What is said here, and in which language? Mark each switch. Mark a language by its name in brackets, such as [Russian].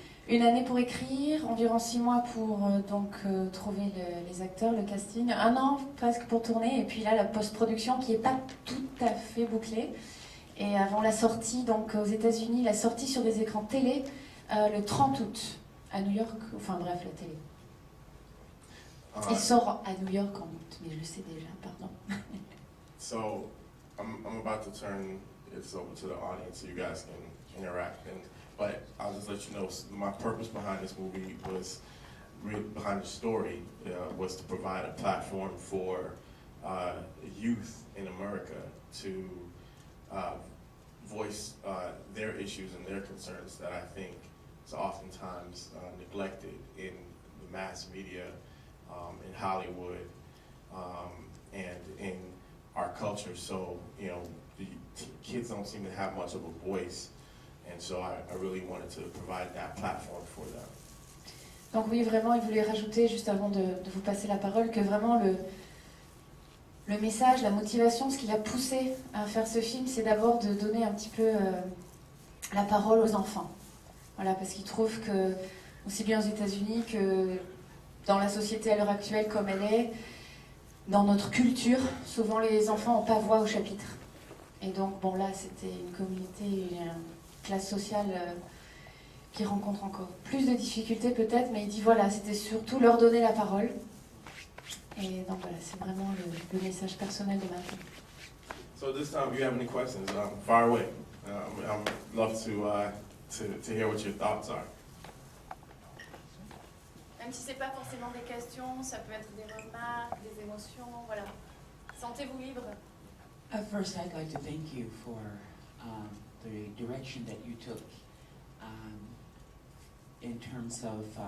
[French] Une année pour écrire, environ 6 mois pour trouver les acteurs, le casting, 1 an presque pour tourner, et puis là la post-production qui n'est pas tout à fait bouclée. Et avant la sortie, donc aux États-Unis, la sortie sur des écrans télé le 30 août à New York, enfin bref, la télé. Il sort à New York en août, mais je le sais déjà, pardon. [English] So, I'm about to turn this over to the audience so you guys can interact. But I'll just let you know, my purpose behind this movie was, behind the story, was to provide a platform for youth in America to voice their issues and their concerns that I think is oftentimes neglected in the mass media, in Hollywood, and in our culture. So, you know, the kids don't seem to have much of a voice. And so I really wanted to provide that platform for them. [French] Donc oui, vraiment, il voulait rajouter, juste avant de vous passer la parole, que vraiment le message, la motivation, ce qui l'a poussé à faire ce film, c'est d'abord de donner un petit peu la parole aux enfants. Voilà, parce qu'il trouve que, aussi bien aux États-Unis que dans la société à l'heure actuelle comme elle est, dans notre culture, souvent les enfants n'ont pas voix au chapitre. Et donc, bon là, c'était une communauté, une classe sociale qui rencontre encore plus de difficultés peut-être, mais il dit voilà, c'était surtout leur donner la parole. Et donc voilà, c'est vraiment le message personnel de ma vie. [English] So this time, if you have any questions, fire away. I'd love to hear what your thoughts are. [French] Même si c'est pas forcément des questions, ça peut être des remarques, des émotions, voilà. Sentez-vous libre. [English] First, I'd like to thank you for the direction that you took in terms of